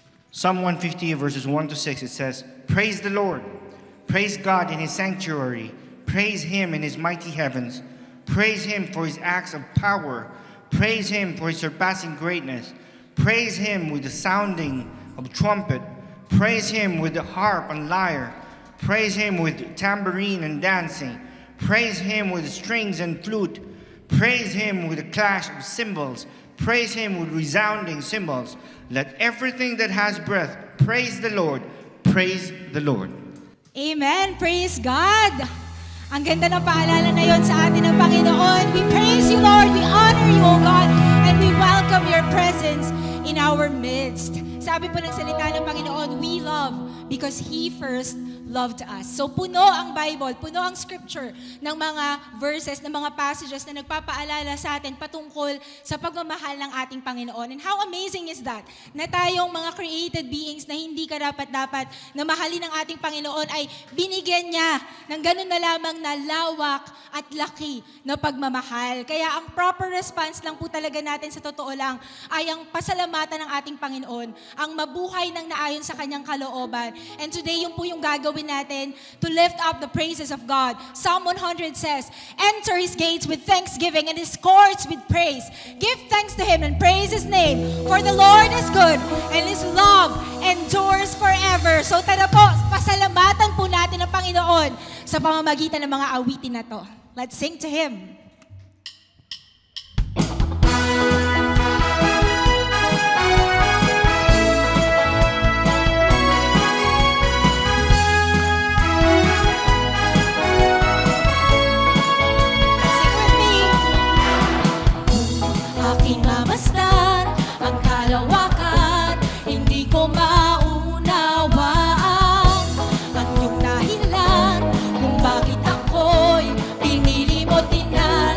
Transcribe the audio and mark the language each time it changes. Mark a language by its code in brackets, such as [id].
[en] Psalm 150 verses 1 to 6, it says, "Praise the Lord, praise God in his sanctuary, praise him in his mighty heavens, praise him for his acts of power, praise him for his surpassing greatness, praise him with the sounding of trumpet, praise him with the harp and lyre, praise him with tambourine and dancing, praise him with strings and flute, praise him with the clash of cymbals, praise him with resounding cymbals. Let everything that has breath praise the Lord. Praise the Lord." Amen. Praise God. [tl] Ang ganda ng paalala na yon sa atin ng Panginoon. [en] We praise you, Lord. We honor you, O God. And we welcome your presence in our midst. [tl] Sabi po ng salita ng Panginoon, [en] we love because He first loved us. [tl] So puno ang Bible, puno ang Scripture ng mga verses, ng mga passages na nagpapaalala sa atin patungkol sa pagmamahal ng ating Panginoon. [en] And how amazing is that? [tl] Na tayong mga created beings na hindi karapat-dapat na mahalin ng ating Panginoon ay binigyan niya ng ganun na lamang na lawak at laki na pagmamahal. Kaya ang proper response lang po talaga natin sa totoo lang ay ang pasalamatan ng ating Panginoon, ang mabuhay ng naayon sa kanyang kalooban. [en] And today, [tl] yun po yung gagawin natin [en] to lift up the praises of God. Psalm 100 says, "Enter His gates with thanksgiving and His courts with praise. Give thanks to Him and praise His name, for the Lord is good and His love endures forever." [tl] So tara po, pasalamatan po natin ang Panginoon sa pamamagitan ng mga awitin na to. [en] Let's sing to Him. [tl] Aking mamasdan ang kalawakan, hindi ko maunawaan ang iyong dahilan kung bakit ako'y pinili mo, tinanggap